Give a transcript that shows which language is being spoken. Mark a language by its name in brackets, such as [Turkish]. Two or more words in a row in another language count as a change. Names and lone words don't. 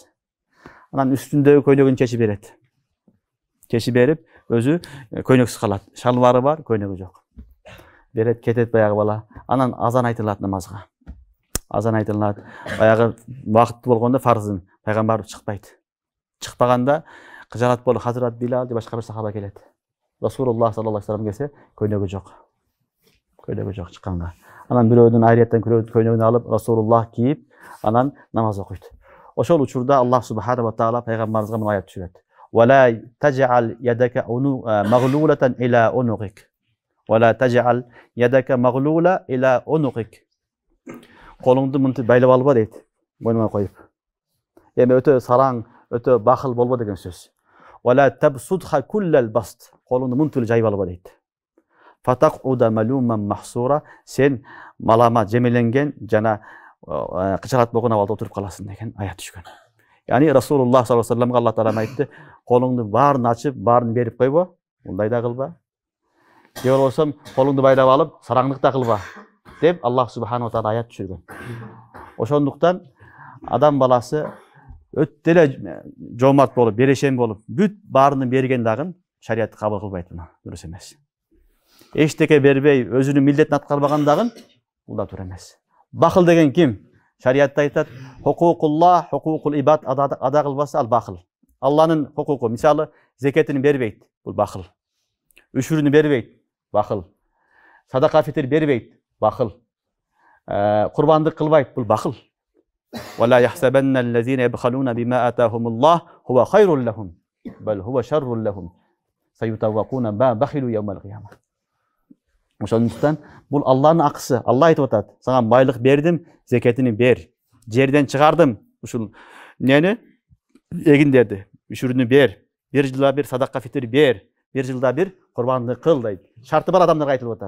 [Kyrgyz] Анан үстүндөгү көйнөгүн чечип берет. Чечип берип, өзү көйнөксүз калат. Шалбары бар, көйнөгү жок. Берет, кетет баягы бала. Анан азан айтылат намазга. Азан айтылат. Баягы убакыты болгондо фарзын пайгамбар чыкпайт. Чыкпаганда кыжалат болуп Хазрат Билал деп башка бир сахаба келет. [Arabic] رسول الله صلى الله عليه وسلم [Kyrgyz] келсе, көйнөгү жок. Көйнөгү жок чыкканга. Анан бирөөнүн айреттен көйнөгүн алып Расулуллах кийип, анан намаз окуйт. Ошол учурда [Arabic] الله سبحانه وتعالى [Kyrgyz] пайгамбарыбызга мына аят түшүрөт. [Arabic] ولا تجعل يدك مغلولة إلى عنقك. ولا تجعل يدك مغلولة إلى عنقك. [Kyrgyz] Колуңду мынтип байлап алба дейт. Мойнуңа коюп. Эми өтө сараң, өтө бахыл болбо деген сөз. [Arabic] ولا تبسطها كل البسط. [Kyrgyz] Колуңду мынтип жайып алба дейт. [Arabic] فتقعد ملوما محسورا, [Kyrgyz] сен малама жемеленген жана кычалат болгон абалда отуруп каласың деген аят түшкөн. Яни [Arabic] رسول الله صلى الله عليه [Kyrgyz] вассаламга [Arabic] الله تعالى [Kyrgyz] айтты, колуңду баарын ачып, баарын берип койбо, мындай да кылба. Же болбосо колуңду байлап алып, сараңдыкта кылба деп [Arabic] الله سبحانه وتعالى [Kyrgyz] аят түшүргөн. Ошондуктан адам баласы өтө эле жомарт болуп, берешен болуп, бүт баарынын берген дагы шариятты кабыл кылбайт, мына дурус эмес. Эчтеке бербей, өзүнүн милдетин аткарбаган дагы бул да туура эмес. Бахыл деген ким? Шариятта айтат, [Arabic] حقوق الله، حقوق العباد [Kyrgyz] ада кылбаса ал бахыл. Алланын хукуку, мисалы, зекетин бербейт, бул бахыл. Үшүрүнү бербейт, бахыл. Садака фитир бербейт, бахыл. Курбандык кылбайт, бул бахыл. [Arabic] ولا يحسبن الذين يبخلون بما آتاهم الله هو خير لهم بل هو شر لهم سيطوقون ما بخلوا يوم القيامة. [Kyrgyz] Ошондуктан бул Алланын акысы. Алла айтып атат: "Сага байлык бердим, зекетини бер. Жерден чыгардым, ушул нени? Эгиндерди, үшүрүнү бер. Bir жылда бир садака фитир бер. Bir жылда бир курбандык кыл" дейт. Шарты бар адамдарга айтылып атат.